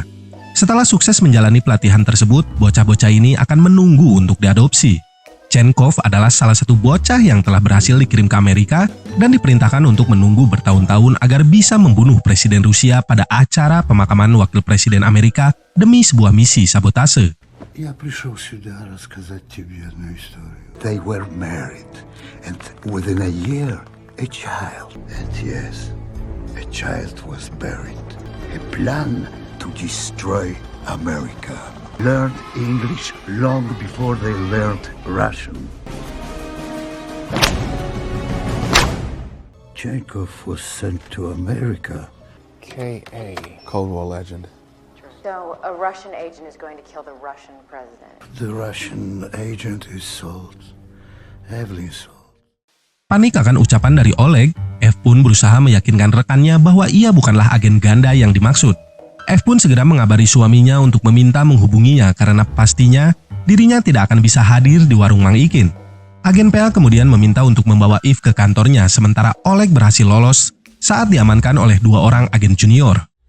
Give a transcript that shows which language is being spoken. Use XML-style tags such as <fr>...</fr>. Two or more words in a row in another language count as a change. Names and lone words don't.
<id>Setelah sukses menjalani pelatihan tersebut, bocah-bocah ini akan menunggu untuk diadopsi. Chenkov adalah salah satu bocah yang telah berhasil dikirim ke Amerika dan diperintahkan untuk menunggu bertahun-tahun agar bisa membunuh Presiden Rusia pada acara pemakaman Wakil Presiden Amerika demi sebuah misi sabotase.</id> <ru>Я пришел сюда рассказать тебе одну историю.</ru> <en>They were married, and within a year, a child. And yes, a child was buried. A plan to destroy America. Learned English long before they learned Russian. Chenkov was sent to America. K.A. Cold War legend. So, a Russian agent is going to kill the Russian president. The Russian agent is Salt. Evelyn Salt.</en> <id>Panik akan ucapan dari Oleg, F pun berusaha meyakinkan rekannya bahwa ia bukanlah agen ganda yang dimaksud. F pun segera mengabari suaminya untuk meminta menghubunginya karena pastinya dirinya tidak akan bisa hadir di warung Mang Ikin. Agen PA kemudian meminta untuk membawa If ke kantornya sementara Oleg berhasil lolos saat diamankan oleh dua orang agen junior.</id>